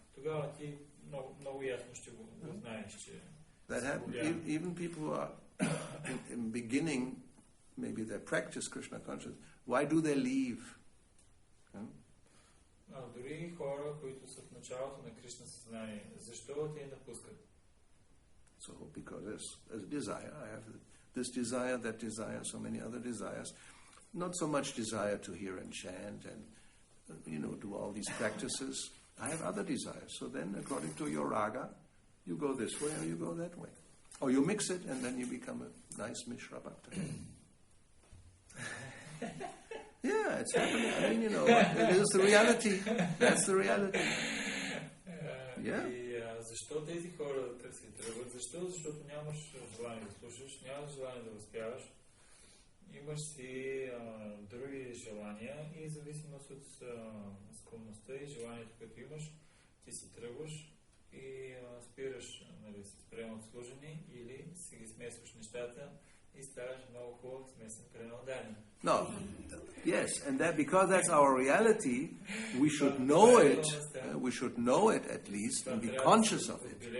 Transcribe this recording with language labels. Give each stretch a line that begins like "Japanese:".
Bulgarian: Тогава ти много ясно ще го знаеш, че
English: that happens. Even people who are in beginning, maybe they practice Krishna consciousness. Why do they leave?
Bulgarian: Дори хора, които са в началото на Кришна съзнание, защо те напускат?
English: So, because there's a desire. I have this desire, that desire, so many other desires. Not so much desire to hear and chant and, do all these practices. I have other desires. So then, according to your raga, you go this way or you go that way. Or you mix it and then you become a nice Mishra Bhakta. Yeah, it's happening. I mean, it is the reality. That's the reality. Yeah.
Bulgarian: Защо тези хора търсят тръгват? Защо? Защото нямаш желание да слушаш, нямаш желание да възпяваш, имаш си други желания и в зависимост от склонността и желанието, което имаш, ти си тръгваш и спираш с приемат служени или си ги смесваш нещата и ставаш много хубав смесен пренаданен.
English: No, yes, and that because that's our reality, we should know it. We should know it at least and be conscious of it.